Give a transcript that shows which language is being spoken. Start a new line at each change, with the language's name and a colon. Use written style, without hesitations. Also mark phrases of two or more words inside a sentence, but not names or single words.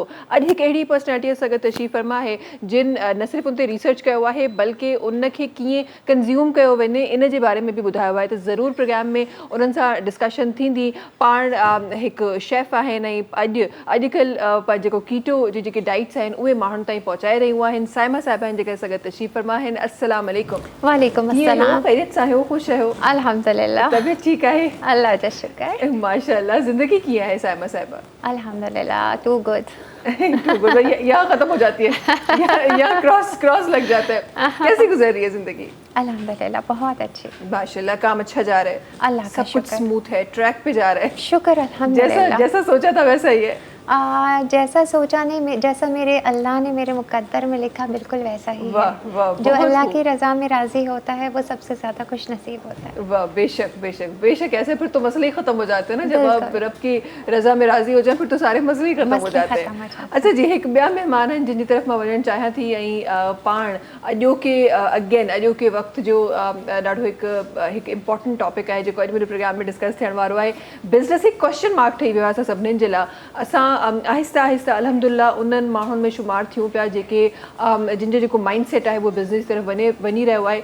Sindhi: अॼु हिकु अहिड़ी पर्सनैलिटी सां गॾु तशरीफ़ फरमा आहे जिन न सिर्फ़ु उन ते रिसर्च कयो आहे बल्कि उनखे कीअं कंज़्यूम कयो वञे इन जे बारे में बि ॿुधायो आहे। त ज़रूरु प्रोग्राम में उन्हनि सां डिस्कशन थींदी। पाण हिकु शेफ़ आहिनि, ऐं अॼुकल्ह जेको कीटो जी जेके डाइट्स आहिनि उहे माण्हुनि ताईं पहुचाए रहियूं आहिनि। साइमा साहिबा आहिनि जेके असां गॾु तशरीफ़ फरमा आहिनि।
Arabic: السلام علیکم. وعلیکم السلام.
Sindhi: ख़ैरियत सां आहियो? ख़ुशि आहियो? अल्हम्दुलिल्लाह। तबियत ठीकु आहे? अल्लाह जा शुक्र। माशाअल्लाह। ज़िंदगी कीअं है साइमा साहिबा?
English: अल्हम्दुलिल्लाह, too good.
Urdu: یہاں ختم ہو جاتی ہے، یہاں کراس لگ جاتا ہے. کیسی گزر رہی ہے زندگی? الحمدللہ بہت اچھی. ماشاءاللہ، کام اچھا جا رہا ہے? اللہ کا سب کچھ شکر. سموتھ ہے، ٹریک پہ جا رہا ہے? شکر الحمدللہ. جیسا سوچا تھا ویسا ہی ہے? جیسا سوچا نہیں، جیسا میرے اللہ نے میرے مقدر میں لکھا بالکل ویسا ہی واہ, ہے. واہ, جو بہت اللہ خوب. کی رضا میں راضی ہوتا ہے وہ سب سے زیادہ خوش نصیب ہوتا ہے. واہ، بےشک بےشک بےشک. ایسے پھر تو مسئلے ہی ختم ہو جاتے ہیں نا، جب آپ بالکل. رب کی رضا میں راضی ہو جائے پھر تو سارے مسئلے ہی ختم ہو مسئلے جاتے ختم ہو ہیں. جاتے ہیں.
Sindhi: अच्छा जी, हिकु ॿिया महिमान आहिनि जिन जी तरफ़ मां वञणु चाहियां थी। ऐं पाण अॼोके वक़्तु जो ॾाढो हिकु
English: important topic
Sindhi: आहे जेको अॼु मुंहिंजे प्रोग्राम में डिस्कस थियण वारो आहे। बिज़नेस हिकु
English: question mark
Sindhi: ठही वियो आहे असां सभिनीनि जे लाइ। असां आहिस्ता आहिस्ता अल्हम्दुलिल्लाह उन्हनि माण्हुनि में शुमार थियूं पिया जेके जिन जो जेको
English: mind set
Sindhi: आहे उहो बिज़नेस तरफ़ वञी रहियो आहे।